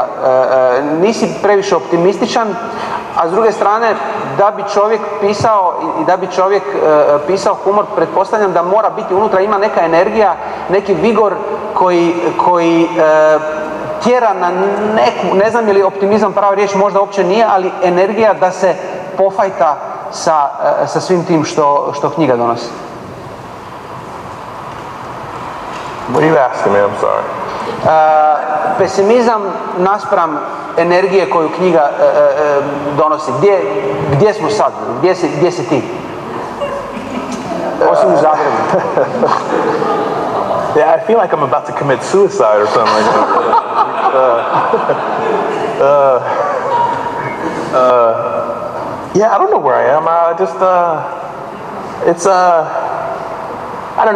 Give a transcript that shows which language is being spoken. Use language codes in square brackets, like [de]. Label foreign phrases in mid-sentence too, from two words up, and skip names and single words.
[hr] Nisi previše optimističan, a s druge strane, da bi čovjek pisao i da bi čovjek pisao humor, pretpostavljam da mora biti unutra, ima neka energija, neki vigor koji tjera na neku, ne znam je li optimizam prava riječ, možda uopće nije, ali energija da se pofajta sa svim tim što knjiga donosi. [en] What are you asking me? I'm sorry. [hr] Pesimizam naspram energije koju knjiga donosi. Gdje smo sad? Gdje si ti? Osim u Zagrebu. [en] Yeah, I feel like I'm about to commit suicide or something like that. Yeah, I don't know where I am. I don't know.